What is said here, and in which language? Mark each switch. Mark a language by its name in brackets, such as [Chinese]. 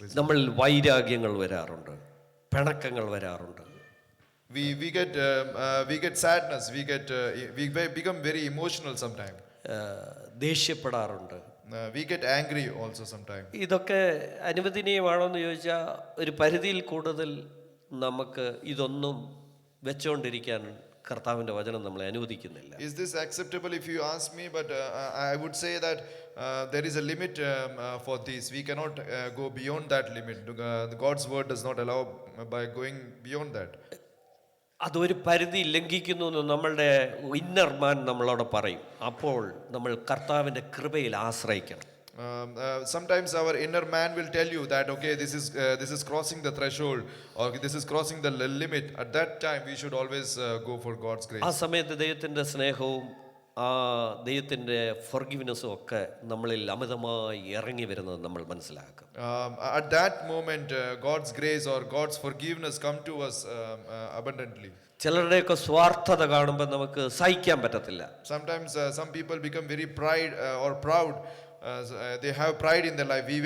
[Malayalam] നമ്മൾ വൈരാഗ്യങ്ങൾ വരാറുണ്ട്, പിണക്കങ്ങൾ വരാറുണ്ട്. [English] We get sadness. We become very emotional sometimes. [Malayalam] ദേഷ്യപ്പെടാറുണ്ട്. [English] We get angry also sometimes. [Malayalam] ഇതൊക്കെ അനുവദനീയമാണോ എന്ന് ചോദിച്ചാൽ ഒരു പരിധിയിൽ കൂടുതൽ നമുക്ക് ഇതൊന്നും വെച്ചുകൊണ്ടിരിക്കാൻ കർത്താവിൻ്റെ വചനം നമ്മളെ അനുവദിക്കുന്നില്ല. [English] Is this acceptable if you ask me? But I would say that there is a limit for this. We cannot go beyond that limit. God's word does not allow by going beyond that. [Malayalam] അതൊരു പരിധി ലംഘിക്കുന്നു എന്ന് നമ്മളുടെ inner മാൻ നമ്മളോട് പറയും. അപ്പോൾ നമ്മൾ കർത്താവിൻ്റെ കൃപയിൽ ആശ്രയിക്കണം. [English] Sometimes our inner man will tell you that okay, this is crossing the threshold, or this is crossing the limit. At that time we should always go for God's grace. [Malayalam] ആ സമയത്ത് ദൈവത്തിൻ്റെ സ്നേഹവും ആ ദൈവത്തിൻ്റെ ഫൊർഗിവ്നെസ്സും ഒക്കെ നമ്മളിൽ അമിതമായി ഇറങ്ങി വരുന്നത് നമ്മൾ മനസ്സിലാക്കും. [English] At that moment God's grace or God's forgiveness come to us abundantly. [Malayalam] ചിലരുടെയൊക്കെ സ്വാർത്ഥത കാണുമ്പോൾ നമുക്ക് സഹിക്കാൻ പറ്റത്തില്ല. [English] Sometimes some people become very proud. They have pride in their life.